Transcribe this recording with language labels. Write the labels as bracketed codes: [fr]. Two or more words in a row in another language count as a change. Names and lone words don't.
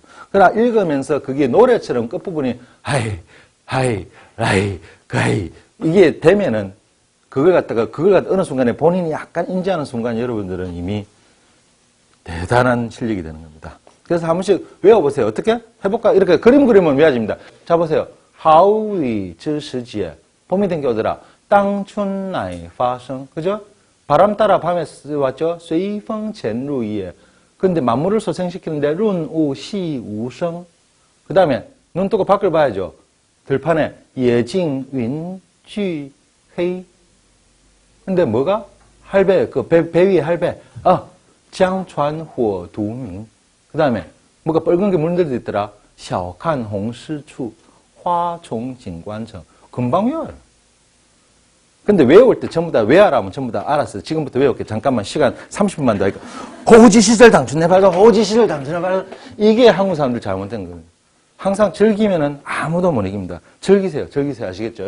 [ko] 그러나 읽으면서 그게 노래처럼 끝부분이 하이, 라이, 가이 이게 되면은 그걸 갖다가 어느 순간에 본인이 약간 인지하는 순간 여러분들은 이미 대단한 실력이 되는 겁니다. 그래서 한 번씩 외워보세요. 어떻게? 해볼까? 이렇게 그림 그리면 외워집니다. 자, 보세요. [zh] 好雨之时节 [ko] 봄이 된 게 오더라. [zh] 当春乃发生 [ko] 그죠? 바람 따라 밤에 왔죠? [zh] 随风潜入夜 [ko] 근데 만물을 소생시키는데 [zh] 润物细无声 [ko] 그 다음에 눈 뜨고 밖을 봐야죠. 들판에 [zh] 野径云俱黑 [ko] 근데 뭐가? 할배, 배 위에 할배. [zh] 江船火独明. [ko] 그 다음에 뭐가 빨간 게 물들어 있더라. [zh] 晓看红湿处,花重锦官城. [ko] 금방 외워요. 근데 외울 때 전부 다 외워라면 전부 다 알았어요. 지금부터 외울게. 잠깐만 시간 30분만 더 하니까. 호우지 시절 당춘해발가, 호우지 시절 당춘해발가. 이게 한국 사람들 잘못된 거예요. 항상 즐기면은 아무도 못 이깁니다. 즐기세요. 아시겠죠?